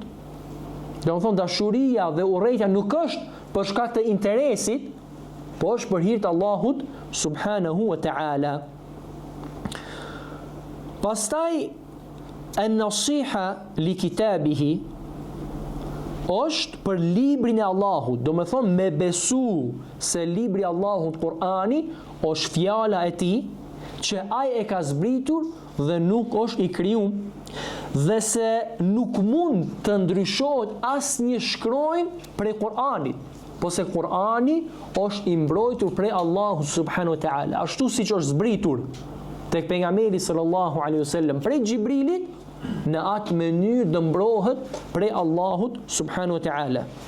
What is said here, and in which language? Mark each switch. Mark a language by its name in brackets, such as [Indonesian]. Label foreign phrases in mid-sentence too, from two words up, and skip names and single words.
[Albanian] Do të thonë dashuria dhe urrejtja nuk është për shkak të interesit, po është për hir të Allahut [Arabic] سبحانه وتعالى. [Albanian] Pastaj [Arabic] النصيحة لكتابه [Albanian] është për librin e Allahut, do me thonë me besu se libri Allahut, Kur'ani, është fjala e tij, që ai e ka zbritur dhe nuk është i krijuar, dhe se nuk mund të ndryshohet asnjë shkronjë prej Kur'anit, po se Kur'ani është i mbrojtur prej Allahut [Arabic] سبحانه وتعالى, [Albanian] ashtu siç është zbritur tek pejgamberi [Arabic] صلى الله عليه وسلم [Albanian] prej Xhibrilit, në atë mënyrë dë mbrohet prej Allahut [Arabic] سبحانه وتعالى.